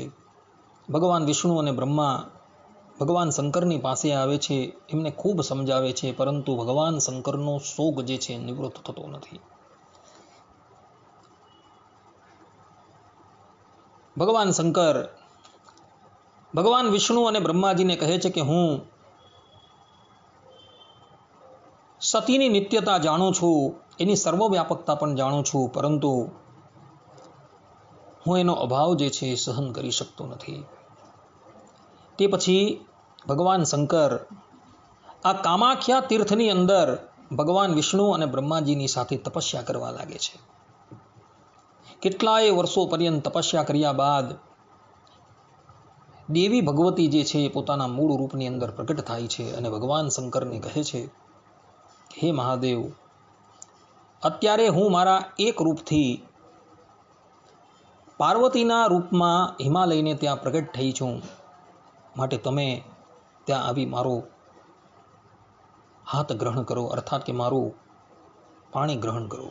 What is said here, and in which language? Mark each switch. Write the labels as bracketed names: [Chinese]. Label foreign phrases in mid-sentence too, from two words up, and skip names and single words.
[Gujarati] ભગવાન વિષ્ણુ અને બ્રહ્મા ભગવાન શંકરની પાસે આવે છે, એમને ખૂબ સમજાવે છે, પરંતુ ભગવાન શંકરનો શોક જે છે નિવૃત્ત થતો નથી। ભગવાન શંકર ભગવાન વિષ્ણુ ઔર બ્રહ્માજી ને કહે છે કિ હું સતીની નિત્યતા જાણું છું, એની સર્વવ્યાપકતા પણ જાણું છું, પરંતુ હું એનો અભાવ જે છે સહન કરી શકતો નથી। તે પછી ભગવાન શંકર આ કામાખ્યા તીર્થની અંદર ભગવાન વિષ્ણુ ઔર બ્રહ્માજીની સાથે તપસ્યા કરવા લાગે છે। કેટલાય વર્ષો પર્યંત તપસ્યા કર્યા બાદ દેવી ભગવતી જે છે પોતાના મૂળ રૂપની અંદર પ્રકટ થાય છે અને ભગવાન શંકર ને કહે છે હે મહાદેવ, અત્યારે હું મારા એક રૂપથી પાર્વતીના રૂપમાં હિમાલયને ત્યાં પ્રગટ થઈ છું, માટે તમે ત્યાં આવી મારો હાથ ગ્રહણ કરો, અર્થાત કે મારું પાણી ગ્રહણ કરો.